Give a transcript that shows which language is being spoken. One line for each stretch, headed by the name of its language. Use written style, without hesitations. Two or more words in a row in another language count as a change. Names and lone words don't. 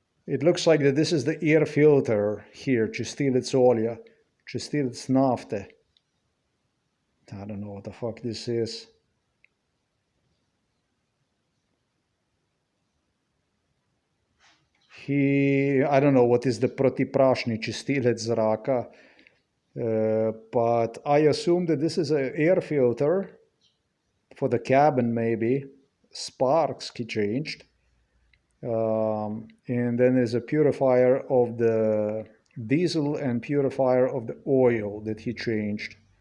English: It looks like that this is the air filter here,
Slovenian: čistilec olja, čistilec nafte.
English: I don't know what the fuck this is. I don't know what is the
Slovenian: protiprašni čistilec zraka,
English: but I assume that this is an air filter for the cabin, maybe. Sparks he changed. And then there's a purifier of the diesel and purifier of the oil that he changed.